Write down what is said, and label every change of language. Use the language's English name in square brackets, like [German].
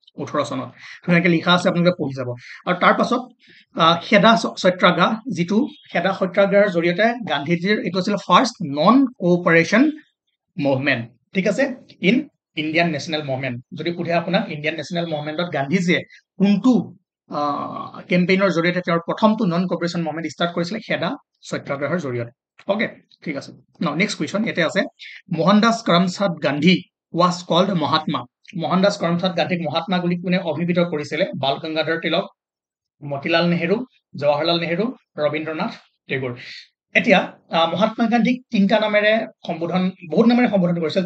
[Assamese] 18 চনত ধুনীয়াকে লিখা আছে, আপোনালোকে পঢ়ি যাব। আৰু তাৰ পাছত খেদা সত্যাগ্ৰহ, যিটো খেদা সত্যাগ্ৰহৰ জৰিয়তে গান্ধীজীৰ এইটো আছিল [English] first non cooperation movement, [Assamese] ঠিক আছে, [English] In Indian national movement. [Assamese] যদি সোধে আপোনাক ইণ্ডিয়ান নেশ্যনেল মুভমেণ্টত গান্ধীজীয়ে কোনটো কেম্পেইনৰ জৰিয়তে তেওঁৰ প্ৰথমটো নন কোঅপাৰেশ্যন মুভমেণ্ট ষ্টাৰ্ট কৰিছিলে, খেদা সত্যাগ্ৰহৰ জৰিয়তে। অ'কে, ঠিক আছে। [English] next question [Assamese] ইয়াতে আছে, [English] Mohandas Karamchand Gandhi was called Mahatma. [Assamese] মোহনদাস কৰমচাঁদ গান্ধীক মহাত্মা বুলি কোনে অভিহিত কৰিছিলে? বাল গংগাধৰ তিলক, মতিলাল নেহেৰু, জৱাহৰলাল নেহেৰু, ৰবীন্দ্ৰনাথ টেগোৰ। এতিয়া মহাত্মা গান্ধীক তিনিটা নামেৰে সম্বোধন, বহুত নামেৰে সম্বোধন কৰিছিল।